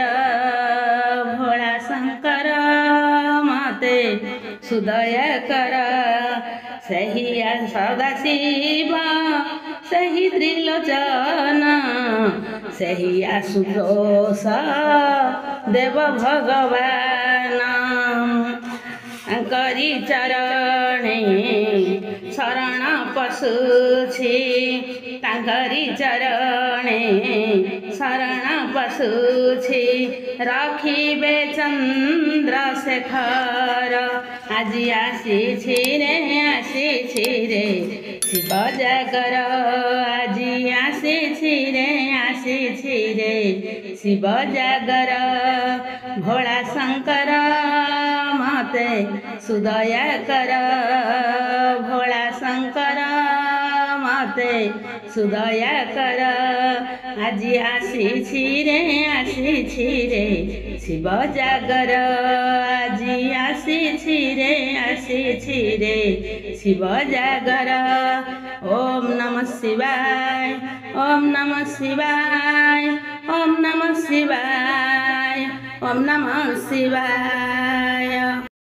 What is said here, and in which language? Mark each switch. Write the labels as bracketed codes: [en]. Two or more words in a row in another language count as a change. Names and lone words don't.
[or] ଭୋଳା ଶଙ୍କର ମତେ ସୁଦୟା କର। ସହି ସଦାଶିବ ସହି ତ୍ରିଲୋଚନ। ସହି ଆଶୁତୋଷ ଦେବ ଭଗବାନ। କରି ଚରଣେ ଶରଣ ପଶୁଛି। ତାଙ୍କରି ଚରଣେ ଶରଣ ପଶୁଛି। ରଖିବେ ଚନ୍ଦ୍ରଶେଖର। ଆଜି ଆସିରେ ଶିବ ଜାଗର। ଆଜି ଆସିରେ ଶିବ ଜାଗର। ଭୋଳା ଶଙ୍କର ମତେ ସୁଦୟା କର। ଭୋଳା ଶଙ୍କର ମତେ ସୁଦୟା କର। ଆଜି ଆସିରେ ଶିବ ଜାଗର। ଆଜି ଆସିରେ ଶିବ ଜାଗର। [sa] ओम नमः शिवाय। ओम नमः शिवाय। ओम नमः शिवाय। ओम नमः शिवाय।